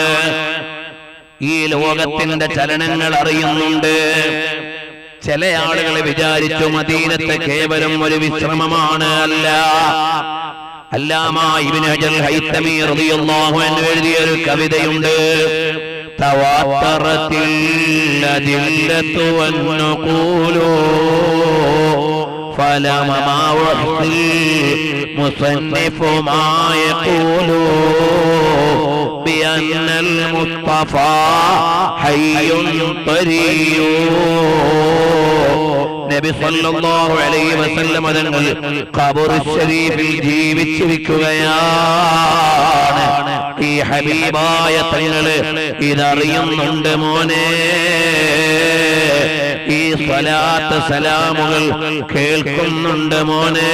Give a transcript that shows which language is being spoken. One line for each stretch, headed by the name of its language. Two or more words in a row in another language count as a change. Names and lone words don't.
Malayalam: ഈ ലോകത്തിന്റെ ചലനങ്ങൾ അറിയുന്നുണ്ട്. ചില ആളുകൾ വിചാരിച്ചു മദീനത്തെ കേവലം ഒരു വിശ്രമമാണ്. അല്ല, അല്ലാമ ഇബ്നു ഹജർ ഹൈതമി
Arabic: رضي الله عنه
Malayalam: എഴുതിയ ഒരു കവിതയുണ്ട്.
Arabic: تواترت الأدلة والنقول فلم ما وحي المصنف ما يقول بأن المصطفى حي طري.
Malayalam: നബി
Arabic: صلى الله عليه وسلم
Malayalam: തങ്ങൾ ഖബർ ശരീഫിൽ ജീവിച്ചിരിക്കുകയാണ്. ഈ ഹബീബായ തങ്ങള് ഇതറിയുന്നുണ്ട് മോനെ. ഈ സ്വലാത്ത് സലാമുകൾ കേൾക്കുന്നുണ്ട് മോനെ.